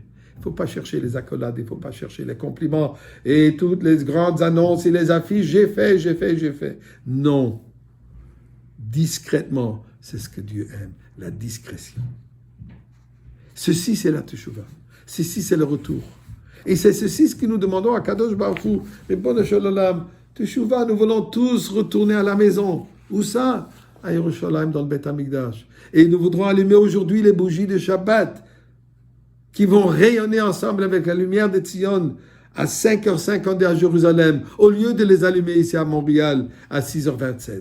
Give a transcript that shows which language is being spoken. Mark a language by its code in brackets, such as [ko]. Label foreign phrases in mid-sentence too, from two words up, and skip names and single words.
[fr] Il ne faut pas chercher les accolades, il ne faut pas chercher les compliments et toutes les grandes annonces et les affiches. J'ai fait. Non. Discrètement, c'est ce que Dieu aime, la discrétion. Ceci, c'est la teshuva. Ceci, c'est le retour. Et c'est ceci ce que nous demandons à Kadosh Baruch Hu. [he] רבונו של עולם, [fr] teshuva, nous voulons tous retourner à la maison. Où ça? À Yerushalayim, dans le [he] בית המקדש. [fr] Et nous voudrons allumer aujourd'hui les bougies de Shabbat qui vont rayonner ensemble avec la lumière de Tzion à 5h50 à Jérusalem, au lieu de les allumer ici à Montréal à 6h27.